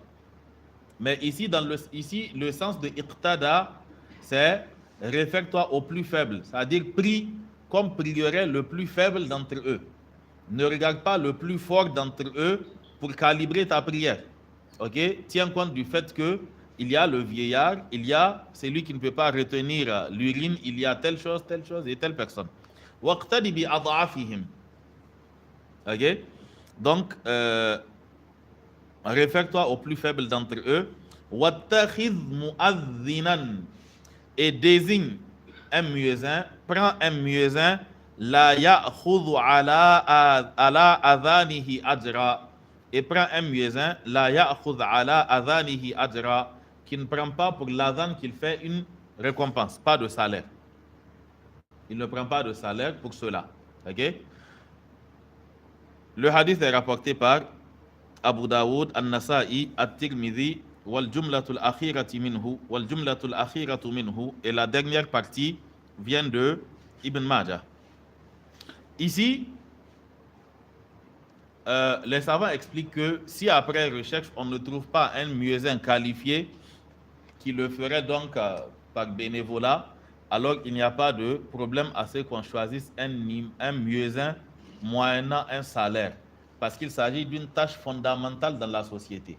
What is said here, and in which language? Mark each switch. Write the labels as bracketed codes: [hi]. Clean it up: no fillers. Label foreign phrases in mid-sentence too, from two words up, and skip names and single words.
[fr] Mais ici le sens de iqtada c'est réfère-toi au plus faible, c'est-à-dire prie comme prierait le plus faible d'entre eux. Ne regarde pas le plus fort d'entre eux pour calibrer ta prière. Ok, tiens compte du fait que il y a le vieillard, il y a celui qui ne peut pas retenir l'urine, il y a telle chose et telle personne. [ar] واقتد بأضعفهم. [fr] Ok, donc réfère-toi au plus faible d'entre eux. [ar] واتخذ مؤذنا, [fr] et désigne un muezzin, prends un muezzin, [ar] لا يأخذ على أذانه أجرا, [fr] et prends un muezzin, [ar] لا يأخذ على أذانه أجرا, [fr] qui ne prend pas pour l'adhan qu'il fait une récompense, pas de salaire. Il ne prend pas de salaire pour cela. Ok? Le hadith est rapporté par Abu Daoud, [ar] An-Nasa'i, At-Tirmidhi, والجملة الأخيرة منه، والجملة الأخيرة منه, [fr] et la dernière partie vient de Ibn Majah. Ici, les savants expliquent que si après recherche on ne trouve pas un muezzin qualifié qui le ferait donc par bénévolat, alors il n'y a pas de problème à ce qu'on choisisse un muezzin moyennant un salaire, parce qu'il s'agit d'une tâche fondamentale dans la société.